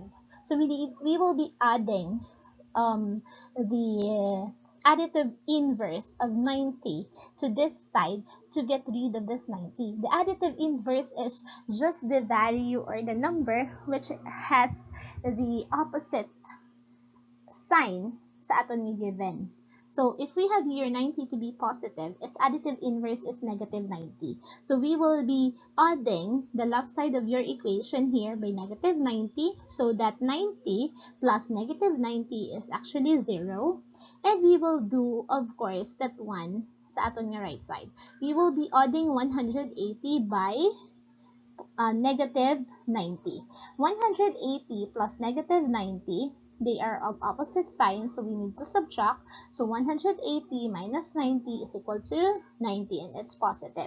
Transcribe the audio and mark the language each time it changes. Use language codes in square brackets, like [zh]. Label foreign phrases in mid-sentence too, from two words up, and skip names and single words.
[en] So we will be adding the additive inverse of 90 to this side to get rid of this 90. The additive inverse is just the value or the number which has the opposite sign [hil] sa aton ni [en] given. So if we have here 90 to be positive, its additive inverse is negative 90. So we will be adding the left side of your equation here by negative 90. So that 90 plus negative 90 is actually 0. And we will do, of course, that 1 [hil] sa aton nga [en] right side. We will be adding 180 by negative 90. 180 plus negative 90 they are of opposite signs, so we need to subtract. So 180 minus 90 is equal to 90, and it's positive.